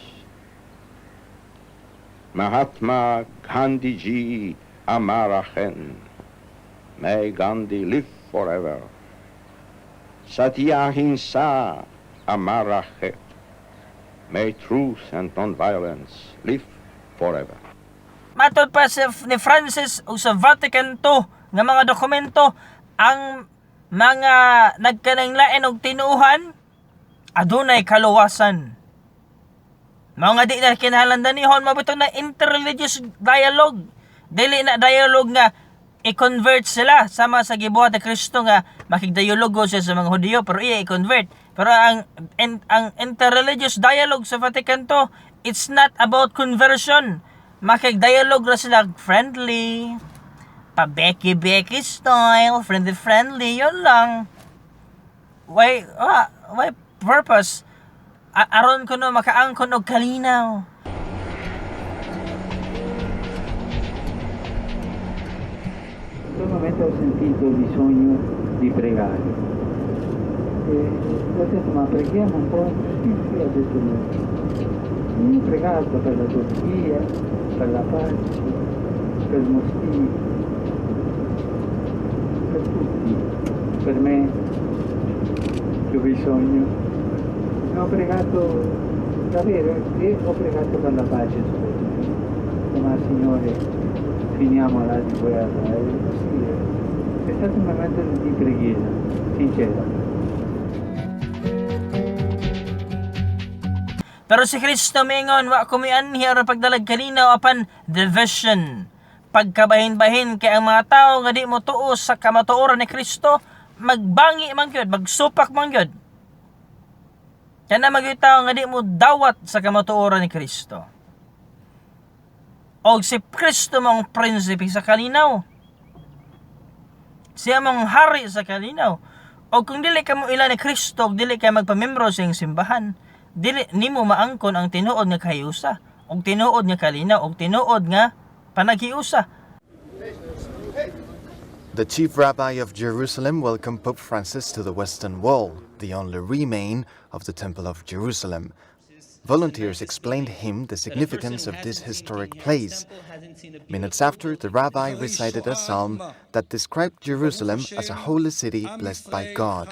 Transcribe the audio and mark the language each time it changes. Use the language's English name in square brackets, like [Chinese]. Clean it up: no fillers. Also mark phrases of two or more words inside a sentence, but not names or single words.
[Hindi] महात्मा गांधी जी अमर हैं. [English] May Gandhi live forever. [Hindi] सत्य अहिंसा अमर है. [English] May truth and non-violence live forever. [Cebuano] Matod pa ni Francis o sa Vatican II nga mga dokumento, ang mga nagkananglain og tinuuhan adunay kaluwasan. Mga di na kinahanglan nihon mabito na [English] interreligious dialogue. [Cebuano] Dili na dialogue nga i-convert sila sama sa gibuhat ni Kristo nga makigdialogo siya sa mga Hudyo pero iya i-convert. Pero ang [English] interreligious dialogue sa Vatican II, it's not about conversion. [Cebuano] Makigdialogue ra sila friendly, pa-beki-beki style, friendly, yun lang. [English] Why purpose? [Cebuano] Aron ko no makaangkon og kalinaw. [Italian] Ultimamente ho sentito il bisogno di pregare. E ho detto, ma preghiamo un po'. Sì, ha detto lui. Io ho pregato per la Turchia, per la pace. per motivi, per tutti, per me che ho bisogno. Ho pregato davvero e ho pregato per la pace su questo. Ma Signore, finiamola di guerra. E così è stato un momento di preghiera, sincera. [Cebuano] Pero si Kristo mingon, wa kumianhi aron pagdalag kalinaw apan division. Pagkabahin-bahin kay ang mga tao nga di mo tuo sa kamatuoran ni Kristo, magbangi man gyud, magsupak man gyud. Kaya na mga tao nga di mo dawat sa kamatuoran ni Kristo. Og si Kristo mong prinsipe sa kalinaw. Siya mong hari sa kalinaw. O kung dili ka mo ila ni Kristo, dili ka magpamembro sa iyong simbahan, dili nimo maangkon ang tinuod nga kahiusa, og tinuod nga kalinaw, og tinuod nga panaghiusa. [English] The chief rabbi of Jerusalem welcomed Pope Francis to the Western Wall, the only remain of the Temple of Jerusalem. Volunteers explained him the significance of this historic place. Minutes after, the rabbi recited a psalm that described Jerusalem as a holy city blessed by God.